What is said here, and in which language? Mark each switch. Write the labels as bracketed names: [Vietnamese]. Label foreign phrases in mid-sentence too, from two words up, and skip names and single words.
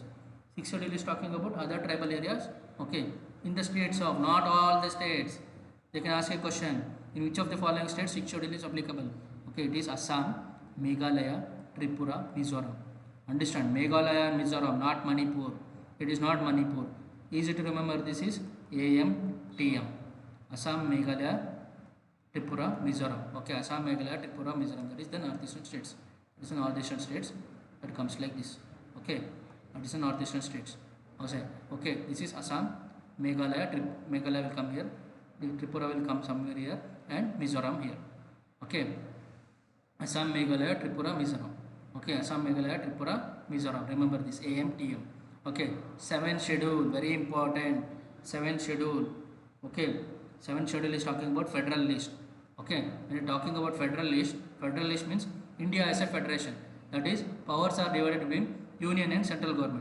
[English] Sixth schedule is talking about other tribal areas. Okay, in the states of, not all the states. They can ask a question. In which of the following states sixth schedule is applicable? Okay, it is Assam, Meghalaya, Tripura, Mizoram. Understand, Meghalaya and Mizoram, not Manipur. It is not Manipur. Easy to remember, this is AMTM. Assam, Meghalaya, Tripura, Mizoram. Okay, Assam, Meghalaya, Tripura, Mizoram. That is the northeastern states. This is the northeastern states. That comes like this. Okay, that is the northeastern states. Okay, this is Assam, Meghalaya. Meghalaya will come here. Tripura will come somewhere here, and Mizoram here. Okay, Assam, Meghalaya, Tripura, Mizoram. Okay, Assam, Meghalaya, Tripura, Mizoram. Remember this AMTM. Okay, 7th schedule, very important. 7th schedule. Okay, 7th schedule is talking about federal list. Okay, when you are talking about federal list means India as a federation. That is, powers are divided between union and central government.